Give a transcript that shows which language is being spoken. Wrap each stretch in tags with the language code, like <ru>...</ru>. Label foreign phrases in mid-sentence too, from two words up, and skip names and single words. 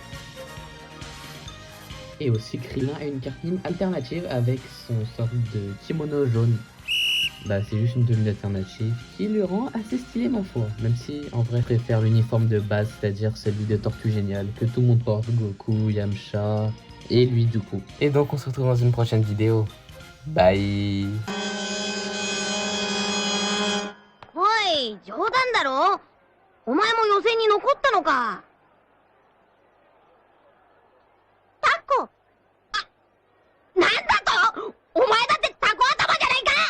<fr>Et aussi Krillin a une carte mime alternative avec son sorte de kimono jaune. Bah c'est juste une tenue alternative qui le rend assez stylé ma foi. Même si en vrai je préfère l'uniforme de base, c'est-à-dire celui de Tortue Géniale que tout le monde porte, Goku, Yamcha et lui du coup. Et donc on se retrouve dans une prochaine vidéo. Bye.</fr> <ja>おい、冗談だろ？お前も予選に残ったのか？タコ？あ、なんだと？お前だってタコ頭じゃないか！</ja>